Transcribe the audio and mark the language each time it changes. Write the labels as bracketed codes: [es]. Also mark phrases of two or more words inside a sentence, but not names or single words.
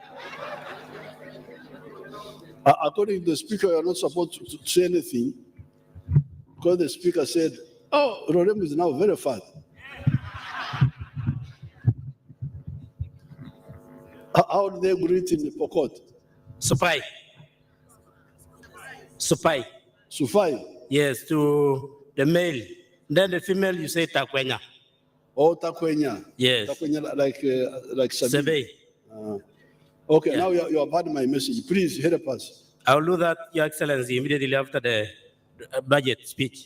[en] According to the speaker, you're not supposed to say anything because the speaker said, oh, Lorem is now very fat. How do they greet in the Pokot? Supai. Supai. Sufai. Yes, to the male. Then the female, you say takwenya. Oh, Takwenya. Yes. Takwenya like Sabi. Sebe. Okay, Yeah. now you have had my message. Please help us. I will do that, Your Excellency, immediately after the budget speech.